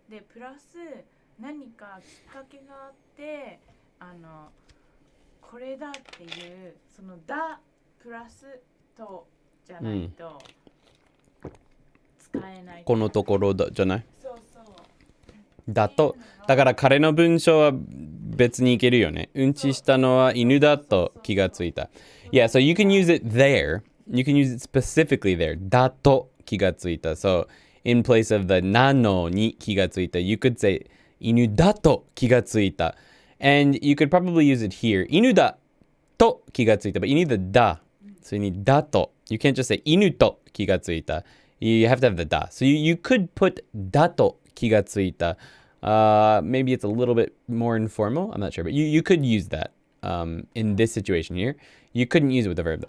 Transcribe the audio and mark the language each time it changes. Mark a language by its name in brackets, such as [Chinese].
[Japanese] で、プラス何かきっかけがあって、これだっていうそのだプラスとじゃないと使えない。このところだじゃない？そうそう。だと、だから彼の文章は別にいけるよね。うんちしたのは犬だと気がついた。 [English] Yeah, so you can use it there. You can use it specifically there. [Japanese] だと気がついた。 [English] So, in place of the [Japanese] なのに気がついた, [English] you could say [Japanese] 犬だと気がついた. [English] And you could probably use it here. [Japanese] 犬だと気がついた. [English] But you need the だ. So you need だと. You can't just say [Japanese] 犬と気がついた. [English] You have to have the だ. So you could put [Japanese] だと気がついた. [English] Maybe it's a little bit more informal. I'm not sure. But you could use that in this situation here. You couldn't use it with the verb.